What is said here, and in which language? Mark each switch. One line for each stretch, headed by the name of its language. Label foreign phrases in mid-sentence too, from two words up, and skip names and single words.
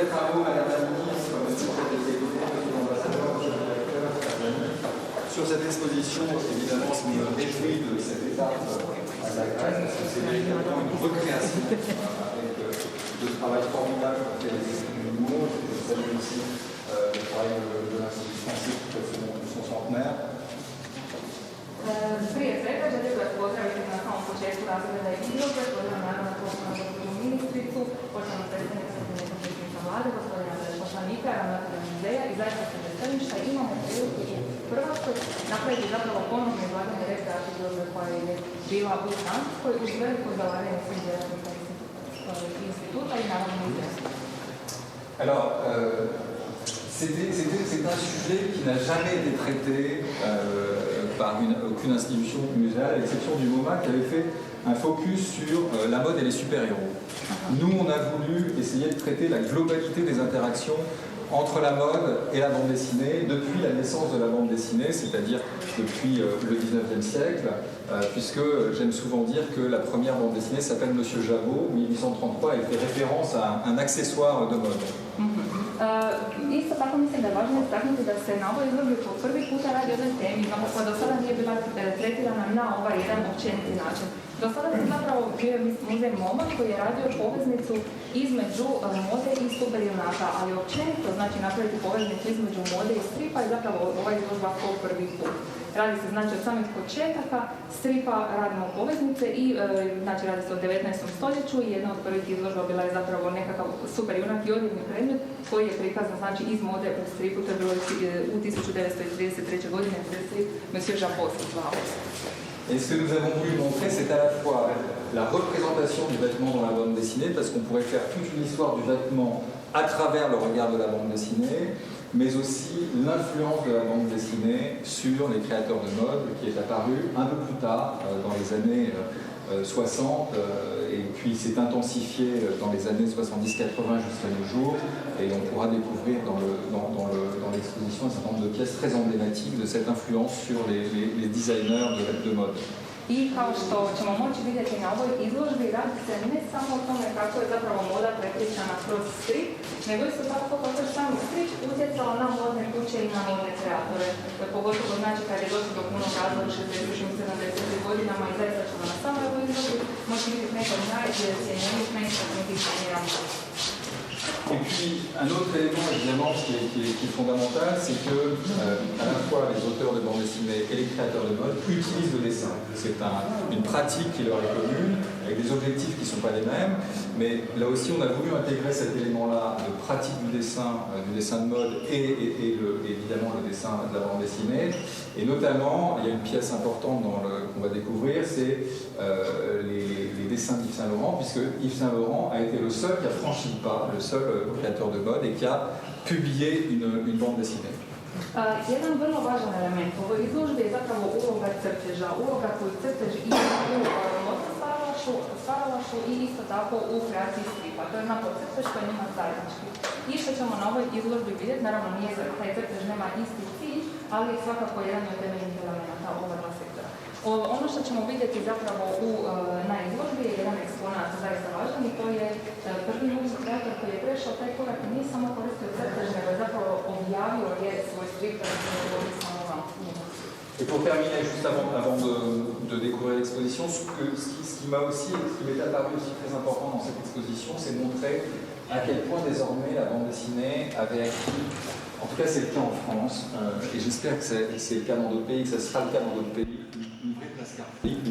French: Bravo Madame la Ministre, merci pour cette exposition, Monsieur l'Ambassadeur, Monsieur le Directeur, sur cette exposition. Évidemment, je me réjouis de cette étape à Zagreb, parce que c'est véritablement une recréation avec le travail formidable qu'a fait les esprits du mot. Je salue aussi le travail de l'Institut français qui fait son centenaire.
Croatian: Prije svega želim vas pozdraviti na samom početku razreda izložbe, pozdravljam naravno poštovanu gospođu ministricu, poštovanu predstavnicu potpredsjednika vlade, gospodina poslanika, ravnatelja muzeja i zaista se veselim što imamo priliku u Hrvatskoj napraviti zapravo ponovno izlaganje rekreacije izložbe koja je bila u Francuskoj uz veliko zalaganje svih djelatnika instituta i naravno muzeja.
French: Alors, c'est un sujet qui n'a jamais été traité par aucune institution muséale, à l'exception du MoMA qui avait fait un focus sur la mode et les super-héros. Nous, on a voulu essayer de traiter la globalité des interactions entre la mode et la bande dessinée depuis la naissance de la bande dessinée, c'est-à-dire depuis le 19e siècle, puisque j'aime souvent dire que la première bande dessinée s'appelle Monsieur Jabot, 1833, et fait référence à un accessoire de mode.
Croatian: Isto tako mislim da je važno istaknuti da se na ovoj izložbi po prvi puta radi o jednoj temi koja do sada nije bila tretirana na ovaj jedan općeniti način. Do sada se zapravo bio muzej MoMA koji je radio poveznicu između mode i superjunaka, ali općenito znači napraviti poveznicu između mode i stripa je zapravo ova izložba po prvi put. Radi se znači od samih početaka stripa radimo poveznice i znači radi se o 19. stoljeću i jedna od prvih izložba bila je zapravo nekakav superjunak i odjevni predmet koji je prikazan znači iz mode u stripu, to je bilo u 1933. godine, strip Monsieur Jabot se zvao.
French: Et ce que nous avons voulu montrer, c'est à la fois la représentation du vêtement dans la bande dessinée, parce qu'on pourrait faire toute une histoire du vêtement à travers le regard de la bande dessinée, mais aussi l'influence de la bande dessinée sur les créateurs de mode, qui est apparu un peu plus tard, dans les années 60, et puis s'est intensifié dans les années 70-80 jusqu'à nos jours, et on pourra découvrir dans l'exposition un certain nombre de pièces très emblématiques de cette influence sur les designers de mode.
Croatian: I kao što ćemo moći vidjeti na ovoj izložbi, radi se ne samo o tome kako je zapravo moda prepričana kroz strip, nego isto tako kako je sam strip utjecao na modne kuće i na modne kreatore. Pogotovo znači kad je došlo do punog razvoja u 60. i 70. godinama i zaista ćemo na samoj ovoj izložbi moći vidjeti neke od najcijenjenijih, najistaknutih designera moda.
French: Et puis, un autre élément, évidemment, qui est fondamental, c'est que à la fois les auteurs de bande dessinée et les créateurs de mode utilisent le dessin. C'est une pratique qui leur est commune, avec des objectifs qui ne sont pas les mêmes, mais là aussi, on a voulu intégrer cet élément-là de pratique du dessin de mode et évidemment le dessin de la bande dessinée. Et notamment, il y a une pièce importante qu'on va découvrir, c'est les dessins d'Yves Saint Laurent, puisque Yves Saint Laurent a été le seul qui a franchi le pas, le seul créateur de mode et qui a publié une bande dessinée.
Croatian: Jedan vrlo važan element u ovoj izložbi je zapravo uloga crteža, uloga koju crtež ima u modskom stvaralaštvu i isto tako u kreaciji stripa. To je onako crtež koji ima zajednički. I što ćemo na ovoj izložbi vidjeti, naravno nije taj crtež nema isti cilj, ali je svakako jedan od temeljnih elementa ova dva sektora. Ono što ćemo vidjeti zapravo na izložbi je jedan eksponat zaista važan i to je prvi mužni kreator koji je prešao taj korak i nije samo koristio crtež, nego je zapravo objavio svoj strip da se govori samo vam.
French: Et pour terminer, juste avant de découvrir l'exposition, ce qui m'a aussi, ce qui m'est apparu aussi très important dans cette exposition, c'est de montrer à quel point désormais la bande dessinée avait acquis, en tout cas c'est le cas en France, et j'espère que c'est le cas dans d'autres pays, que ça sera le cas dans d'autres pays, une vraie place caractéristique.